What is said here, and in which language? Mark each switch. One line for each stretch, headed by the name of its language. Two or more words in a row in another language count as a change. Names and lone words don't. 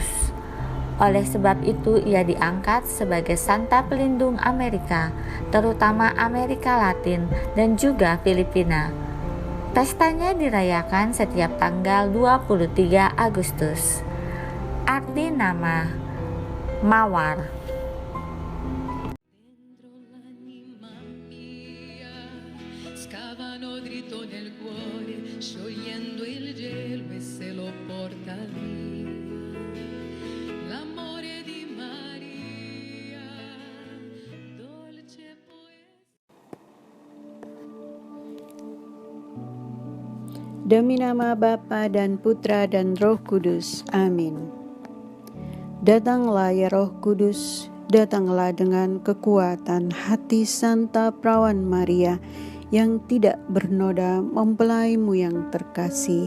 Indonesian: Oleh sebab itu ia diangkat sebagai Santa Pelindung Amerika, terutama Amerika Latin dan juga Filipina. Pestanya dirayakan setiap tanggal 23 Agustus. Arti nama Mawar.
Italian: Dentro l'anima mia scavano scavano dritto nel cuore, sciogliendo il gelo e se lo porta via. L'amore di Maria, dolce poesia.
Indonesian: Demi nama Bapa dan Putra dan Roh Kudus. Amin. Datanglah ya Roh Kudus, datanglah dengan kekuatan hati Santa Perawan Maria yang tidak bernoda mempelaimu yang terkasih.